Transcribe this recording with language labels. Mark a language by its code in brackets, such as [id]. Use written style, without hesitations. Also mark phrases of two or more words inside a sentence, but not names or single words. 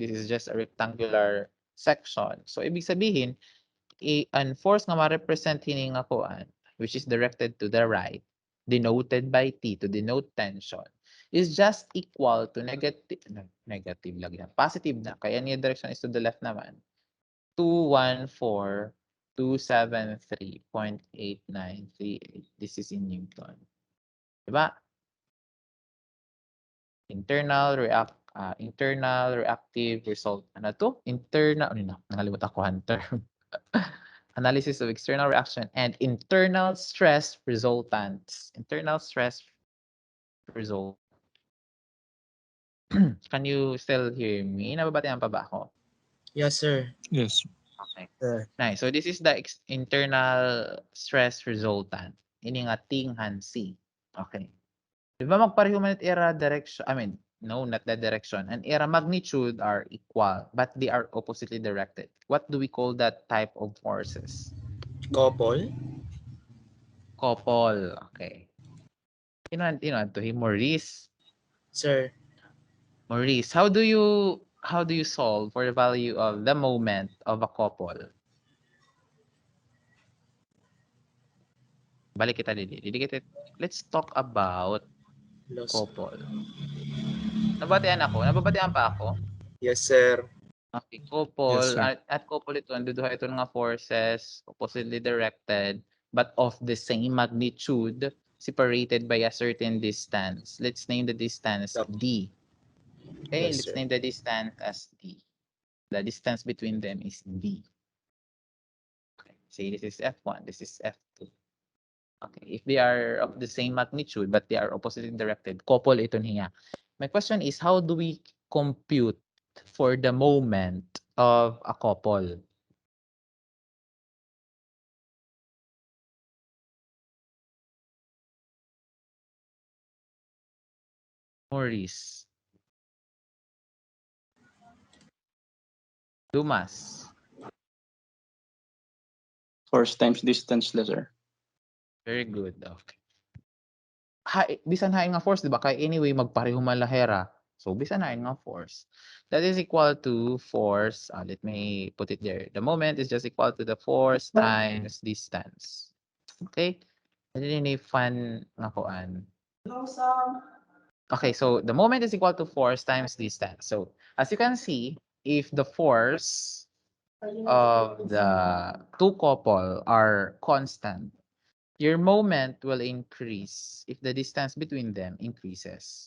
[en] This is just a rectangular section. [tl] So ibig sabihin, [war] an force nga ma-represent hini nga kuan, [en] which is directed to the right, denoted by T to denote tension, is just equal to negative [war] lagi na, [en] positive na, [war] kaya niya [en] direction is to the left naman. 214,273.8938. This is in Newton. Diba? Internal reactive result. [tl] Ano to? Nakalimutan ko ang term. [en] Analysis of external reaction and internal stress resultants. Internal stress result. Can you still hear me? [war] Nababatihan pa ba ako? [en] Yes, sir. Yes. Okay. Sir. Nice. So this is the internal stress resultant. [war] Ini nga tinghan C. Okay. Di ba magpareho man era direction, [en] no, not the direction. And era magnitude are equal, but they are oppositely directed. What do we call that type of forces? Couple. Couple. Okay. You know, to him, Maurice. Sir. Maurice, how do you solve for the value of the moment of a couple? [war] Balik kita dili. [en] Let's talk about Loss. couple. [war] Nababatian pa ako? [en] Yes, sir. Okay, couple. Yes, sir. At couple ito, [war] duduha ito nga [en] forces, oppositely directed, but of the same magnitude, separated by a certain distance. Let's name the distance D. Okay, Yes, let's sir. name the distance as D. The distance between them is D. Okay, say this is F1, this is F2. Okay, if they are of the same magnitude but they are oppositely directed, couple [war] ito niya. [en] My question is, how do we compute for the moment of a couple? Maurice. Dumas. Force times distance, sir. Very good. Okay. [war] Bisan hain nga force, di ba? Kaya anyway, magpareho man lahera. So, bisan hain nga force. [en] That is equal to force. Let me put it there. The moment is just equal to the force times distance. [war] Okay? Hindi ni fun nga kuan. [en] Okay, so the moment is equal to force times distance. So, as you can see, if the force of the two couple are constant, your moment will increase if the distance between them increases.